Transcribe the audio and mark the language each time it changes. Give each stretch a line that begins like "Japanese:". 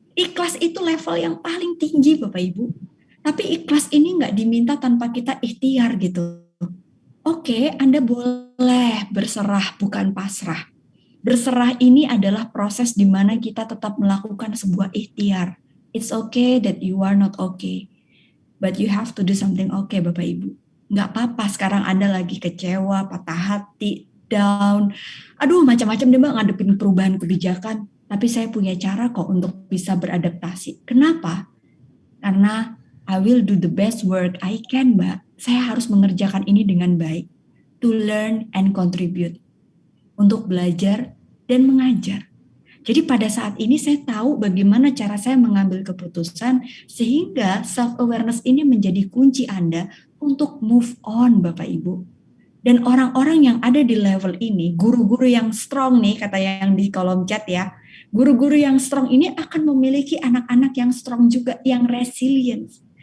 Indonesian: Ikhlas itu level yang paling tinggi Bapak Ibu. Tapi ikhlas ini nggak diminta tanpa kita ikhtiar gitu. Oke, Anda boleh berserah bukan pasrah. Berserah ini adalah proses di mana kita tetap melakukan sebuah ikhtiar.
English: It's okay that you are not okay, but you have to do something okay, Bapak Ibu.
Indonesian: Nggak apa-apa sekarang Anda lagi kecewa, patah hati, down. Aduh, macam-macam deh Mbak ngadepin perubahan kebijakan. Tapi saya punya cara kok untuk bisa beradaptasi. Kenapa?
English: Karena I will do the best work I can, Mbak.
Indonesian: Saya harus mengerjakan ini dengan baik.
English: To learn and contribute.
Indonesian: Untuk belajar dan mengajar. Jadi pada saat ini saya tahu bagaimana cara saya mengambil keputusan sehingga self-awareness ini menjadi kunci Anda untuk move on Bapak Ibu. Dan orang-orang yang ada di level ini, guru-guru yang strong nih kata yang di kolom chat ya, guru-guru yang strong ini akan memiliki anak-anak yang strong juga, yang resilient.